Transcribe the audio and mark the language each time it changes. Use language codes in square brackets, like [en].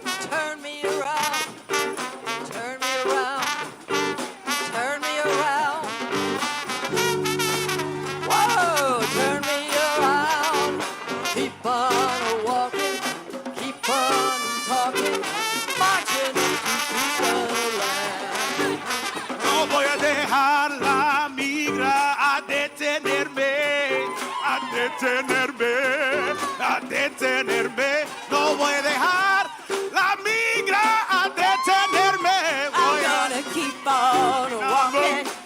[en] Turn me around, turn me around, turn me around. Whoa, turn me around. Keep on walking, keep on talking, marching to freedom land. [es] No voy a dejar la migra a detenerme, a detenerme, a detenerme. No voy a dejar la migra a detenerme. [en] I'm gonna keep on walking,